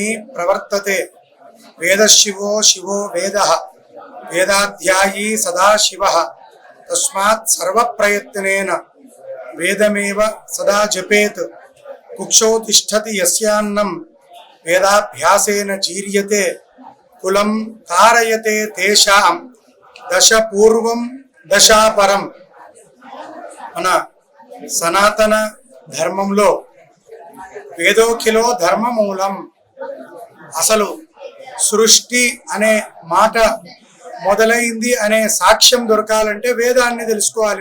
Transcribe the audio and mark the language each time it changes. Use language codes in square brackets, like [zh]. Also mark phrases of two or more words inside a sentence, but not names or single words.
[sa] प्रवर्तते वेदशिवो शिवो वेदः वेदाध्यायी सदा शिवः तस्मात् सर्वप्रयत्नेन वेदमेव सदा जपेत् कुक्षौ तिष्ठति यस्यान्नं वेदाभ्यासेन जीर्यते कुलं कारयते तेषां दश पूर्वं दशापरं [te] మన సనాతన ధర్మంలో వేదోఖిలో ధర్మమూలం. అసలు సృష్టి అనే మాట మొదలైంది అనే సాక్ష్యం దొరకాలంటే వేదాన్ని తెలుసుకోవాలి.